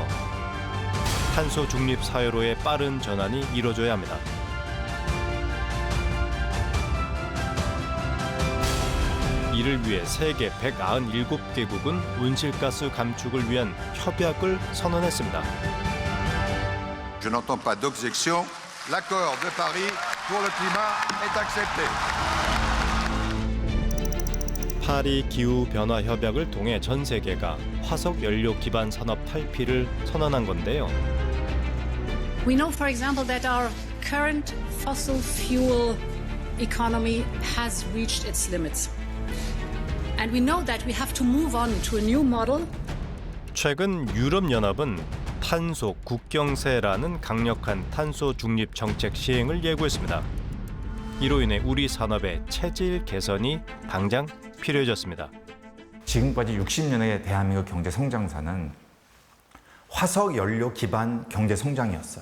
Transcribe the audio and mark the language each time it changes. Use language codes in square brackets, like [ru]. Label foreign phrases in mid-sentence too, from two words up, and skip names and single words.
[ko] 탄소 중립 사회로의 빠른 전환이 이뤄져야 합니다. 이를 위해 세계 197개국은 온실가스 감축을 위한 협약을 선언했습니다. [fr] Je n'entends pas d'objection. L'accord de Paris pour le climat est accepté. [ko] 파리 기후 변화 협약을 통해 전 세계가 화석 연료 기반 산업 탈피를 선언한 건데요. [en] We know, for example, that our current fossil fuel economy has reached its limits. And we know that we have to move on to a new model. [ko] 최근 유럽연합은 탄소 국경세라는 강력한 탄소 중립 정책 시행을 예고했습니다. 이로 인해 우리 산업의 체질 개선이 당장 필요해졌습니다. 지금까지 60년의 대한민국 경제 성장사는 화석 연료 기반 경제 성장이었어요.